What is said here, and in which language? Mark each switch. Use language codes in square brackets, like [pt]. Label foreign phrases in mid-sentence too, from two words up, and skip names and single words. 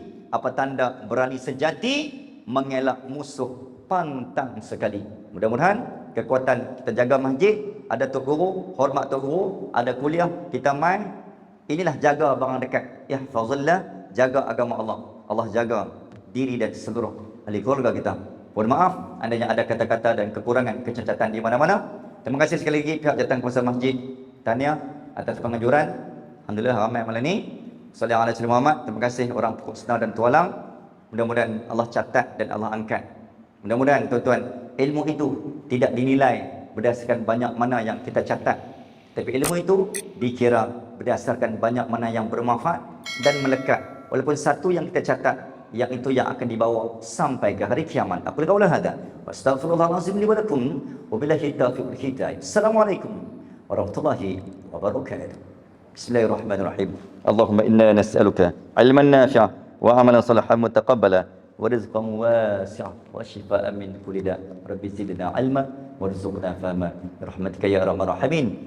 [ms] Apa tanda berani sejati mengelak musuh pantang sekali? Mudah-mudahan kekuatan kita jaga masjid, ada tok guru, hormat tok guru, ada kuliah, kita main. Inilah jaga barang dekat. Ya, fazillah, jaga agama Allah. Allah jaga diri dan seluruh ahli keluarga kita. Mohon maaf, andainya ada kata-kata dan kekurangan, kecacatan di mana-mana. Terima kasih sekali lagi pihak jawatan kuasa masjid. Tahniah atas penganjuran. Alhamdulillah ramai malam ni. [ar] صلى الله عليه وسلم محمد. [ms] Terima kasih orang Pokok Senar dan Tualang. Mudah-mudahan Allah catat dan Allah angkat. Mudah-mudahan tuan-tuan, ilmu itu tidak dinilai berdasarkan banyak mana yang kita catat, tapi ilmu itu dikira berdasarkan banyak mana yang bermanfaat dan melekat. Walaupun satu yang kita catat, yang itu yang akan dibawa sampai ke hari kiamat. [ar] أقول قولي هذا واستغفر الله العظيم لي ولكم وبالله التوفيق والهداية. السلام عليكم ورحمة الله وبركاته. بسم الله الرحمن الرحيم. اللهم إنا نسألك علما نافعا وعملا صالحا متقبلا ورزقا واسعا وشفاء من كل داء'. رب زدنا علما وارزقنا فهما برحمتك يا أرحم الراحمين.